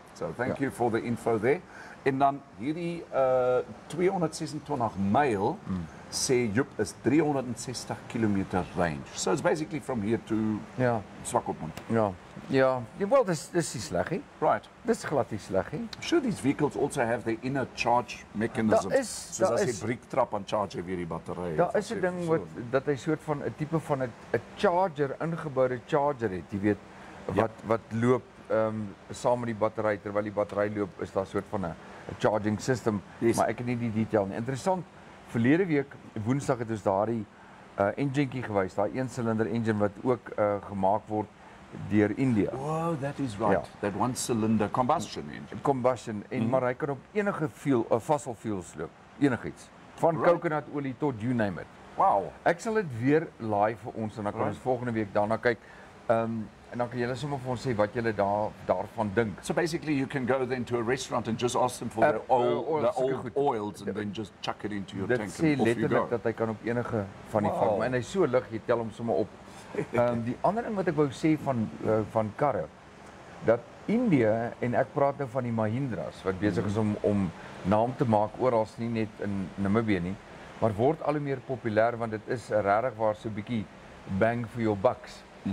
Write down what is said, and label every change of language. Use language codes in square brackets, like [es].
[en] So thank you for the info there. [af] En dan hierdie 226 myl sê Joep is 360 kilometer range. [en] So it's basically from here to Swakopmund. [af] Ja. Ja. Wel, dis nie sleg nie. [en] Right. [af] Dis glad nie sleg nie. [en] Sure, these vehicles also have their inner charge mechanism. [af] Soos as jy briektrap aan charge weer die batterye. Daar is 'n ding wat dat hy soort van 'n tipe van 'n charger, ingeboude charger het, jy weet, wat loop saam met die battery. Terwyl die battery loop, is daar soort van 'n charging system, maar ek het nie die detail nie. Interessant, verlede week Woensdag het ons daardie enginetjie gewys, daai 1-silinder engine wat ook gemaak word deur India. [en] Oh, that is right. That one-cylinder combustion engine. [af] Combustion, maar hy kan op enige [en] fossil fuels [af] loop, enigiets. Van coconutolie tot [en] you name it. Wow. [af] Ek sal dit weer laai vir ons en dan kan ons volgende week daarna kyk. En dan kan julle sommer vir ons sê wat julle daarvan dink. [en] So basically you can go then to a restaurant and just ask them for the old oils and then just chuck it into your tank and off you go. [af] Dit sê letterlik dat hy kan op enige van die farm. En hy's so lig, jy tel hom sommer op. Die ander ding wat ek wou sê van karre, dat India, en ek praat nou van die Mahindras, wat besig is om naam te maak oral, nie net in Namibië nie, maar word al hoe meer populêr, want dit is regtig waar so 'n bietjie [en] bang for your bucks.